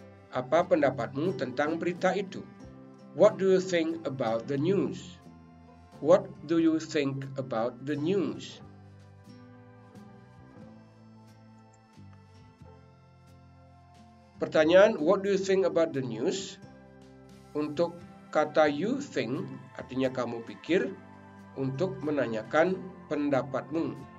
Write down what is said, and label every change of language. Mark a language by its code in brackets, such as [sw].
[id] Apa pendapatmu tentang berita itu? [en] What do you think about the news? What do you think about the news? Pertanyaan what do you think about the news? [id] Untuk kata [en] you think [id] artinya kamu pikir, untuk menanyakan pendapatmu.